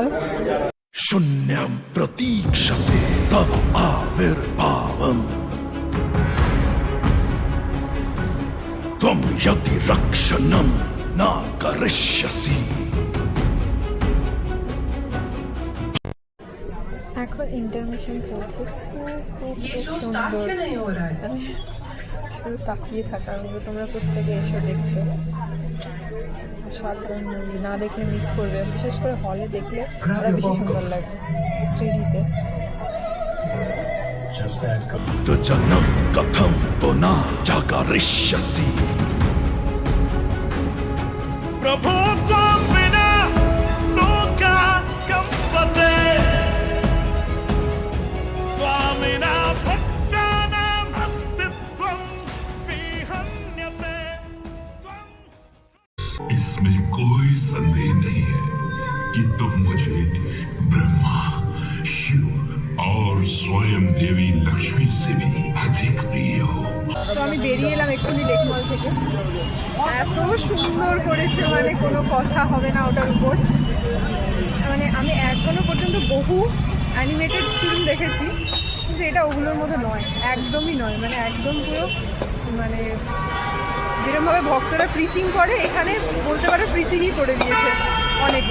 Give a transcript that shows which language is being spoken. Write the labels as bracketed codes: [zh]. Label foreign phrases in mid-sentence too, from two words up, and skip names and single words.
[sa] शून्यं प्रतीक्षते तव आविर्भावम् त्वं यदि रक्षणं न करिष्यसि। [bn] এখন ইন্টারমিশন চলছে, খুব সুন্দর। শুধু তাকিয়ে থাকা, তোমরা প্রত্যেকে এসো দেখতে। সাধারণ মুভি না দেখলে মিস করবে, বিশেষ করে হলে দেখলে আরো বেশি সুন্দর লাগবে 3Dতে। [sa] तुजनं कथं पुनः जागरिष्यसि। प्रभो त्वं विना लोका कम्पते त्वामिना भक्तानाम् अस्तित्वं विहन्यते। [hi] इसमें कोई संदेह नहीं है कि तुम मुझे ब्रह्मा, शिव और स्वयं देवी लक्ष्मी से भी अधिक प्रिय हो। [bn] তো আমি বেরিয়ে এলাম এক্ষুনি লেক মল থেকে। এত সুন্দর করেছে, মানে কোনো কথা হবে না ওটার উপর। মানে আমি এখনো পর্যন্ত বহু অ্যানিমেটেড ফিল্ম দেখেছি, কিন্তু এটা ওগুলোর মতো নয়, একদমই নয়। মানে একদম পুরো মানে যেরকমভাবে ভক্তরা প্রিচিং করে, এখানে বলতে পারে প্রিচিংই করে দিয়েছে অনেকে।